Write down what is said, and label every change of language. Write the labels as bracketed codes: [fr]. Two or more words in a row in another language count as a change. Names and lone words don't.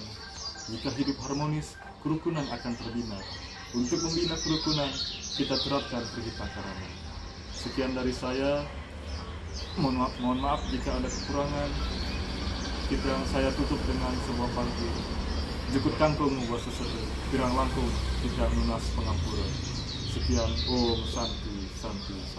[id] Jika hidup harmonis, kerukunan akan terbina. Untuk membina kerukunan, kita terapkan Trihitakarana. Sekian dari saya. Mohon maaf jika ada kekurangan. Saya tutup dengan sebuah pantun. [ban] Jukut kangkung [id] buat sesuatu, [ban] pirang langkung [id] tidak lunas pengampuran. [sa] Sekian, Om Santi, Santi, Santi.